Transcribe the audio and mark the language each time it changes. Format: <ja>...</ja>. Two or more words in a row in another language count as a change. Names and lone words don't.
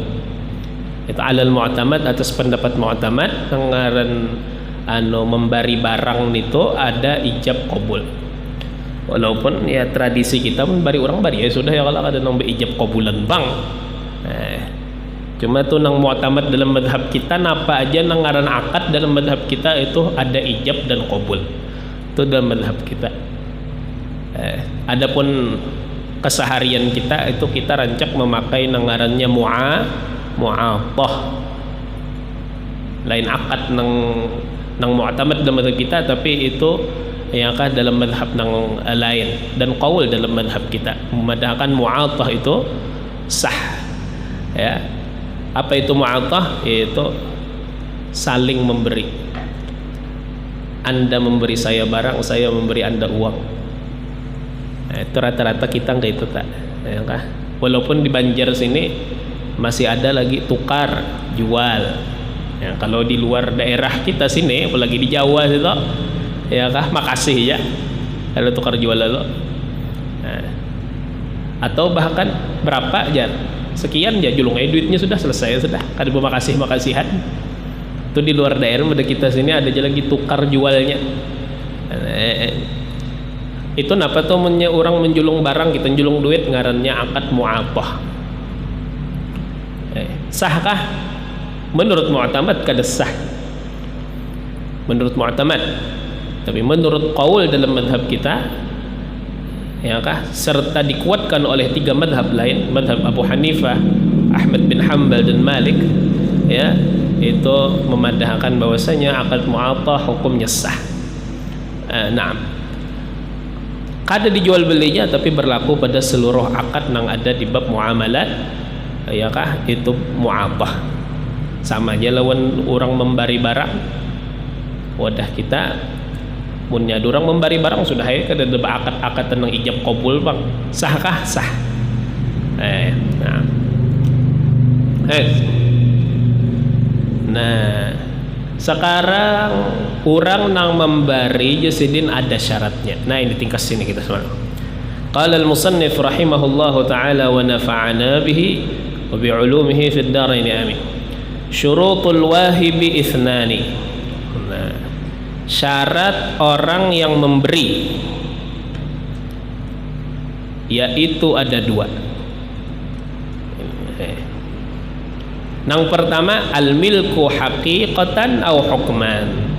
<bjn>Itu alal mu'tamad, atas pendapat mu'tamad, ngaran membari barang itu ada ijab qabul. Walaupun ya tradisi kita pun bari orang bari ya sudah ya kalau ada nang beijab qabulan bang. Cuma tuh nang mu'tamad dalam madhab kita napa aja nang ngaran akad dalam madhab kita itu ada ijab dan qabul. Itu dalam madhab kita. Adapun keseharian kita itu kita rancak memakai nang ngarannya mu'athah. Lain akad nang mu'tamad dalam madhab kita, tapi itu ya kah dalam madhab nang lain, dan qaul dalam madhab kita memadahkan mu'athah itu sah. Ya,</bjn> <id>apa itu mu'athah? Yaitu saling memberi. Anda memberi saya barang, saya memberi Anda uang.</id> <bjn>Itu rata-rata kita nggak itu tak, ya kah? Walaupun di Banjar sini masih ada lagi tukar jual. Ya, kalau di luar daerah kita sini, apalagi di Jawa itu, ya kah, makasih ya ada tukar jual lalu. Atau bahkan berapa aja, sekian aja julung duitnya sudah selesai, sudah ada makasihan. Itu di luar daerah, pada kita sini ada aja lagi tukar jualnya. Itu napa tuh orang menjulung barang, kita menjulung duit, ngarannya akad mu'athah. Sahkah? Menurut mu'tamad kada sah. Menurut mu'tamad. Tapi menurut qaul dalam madhab kita, ya kah, serta dikuatkan oleh 3 madhab lain, madhab Abu Hanifah, Ahmad bin Hanbal dan Malik, ya, itu memadahkan bahwasanya akad mu'athah hukumnya sah. Naam. Kada dijual belinya, tapi berlaku pada seluruh akad yang ada di bab muamalat, ya kah, itu mu'athah. Sama aja lawan orang membari barang. Wadah kita punya orang membari barang sudah ya kada ada akad-akad tentang ijab qabul bang. Sahkah? Sah. Nah, sekarang orang nang membari jasidin ada syaratnya. Nah, ini tingkas sini kita semua.</bjn> <ar>قال المصنف رحمه الله تعالى ونفعنا به وبعلومه في الدارين آمين. شروط الواهب اثنان.</ar> <id>Nah, syarat orang yang memberi yaitu ada 2. Yang pertama,</id> <ar>الملك حقيقة أو حكما.</ar>